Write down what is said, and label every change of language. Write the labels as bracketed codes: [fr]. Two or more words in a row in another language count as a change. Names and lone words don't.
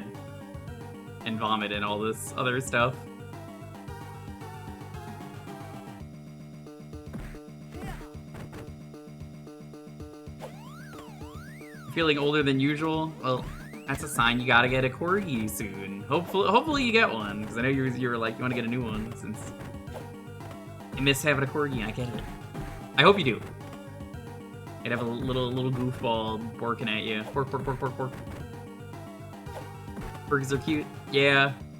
[en] And vomit and all this other stuff. Feeling older than usual? Well, that's a sign you gotta get a corgi soon. Hopefully you get one, because I know you were like, you want to get a new one, since you miss having a corgi, I get it. I hope you do. I'd have a little goofball borking at you. Bork, bork, bork, bork, bork. Borks are cute. Yeah.